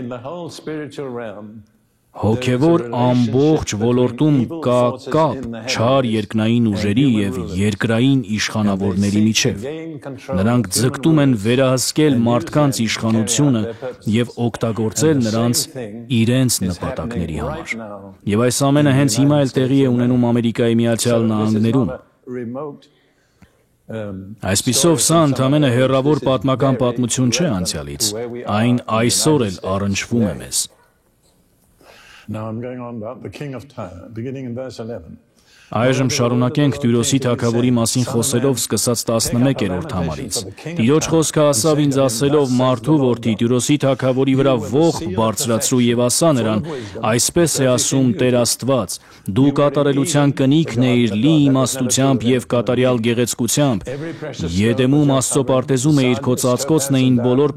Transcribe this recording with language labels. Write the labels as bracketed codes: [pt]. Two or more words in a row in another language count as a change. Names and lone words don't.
[hy] Հոգևոր ամբողջ ոլորտում կա կապ չար երկնային ուժերի եւ երկրային իշխանավորների միջև։ Նրանք ձգտում են վերահսկել մարդկանց իշխանությունը եւ օգտագործել նրանց իրենց նպատակների համար։ Եվ այս ամենը հենց հիմա էլ տեղի է ունենում Ամերիկայի Միացյալ Նահանգներում։ Այսպիսով սա ընդամենը հեռավոր պատմական պատմություն չէ անցյալից, այն այսօր էլ առնչվում է մեզ։ [en] Now I'm going on about the king of Tyre, beginning in verse 11. [hy] Այժմ շարունակենք Տյուրոսի թագավորի մասին խոսելով սկսած 11-րդ համարից։ Տիրոջ խոսքը ասավ ինձ ասելով մարդու որդի Տյուրոսի թագավորի վրա ողբ բարձրացրու եւ ասա նրան. այսպես է ասում Տեր Աստված. դու կատարելության կնիքն էիր լի իմաստությամբ եւ կատարյալ գեղեցկությամբ։ Եդեմում Աստծո պարտեզում էիր քո ծածկոցն էին բոլոր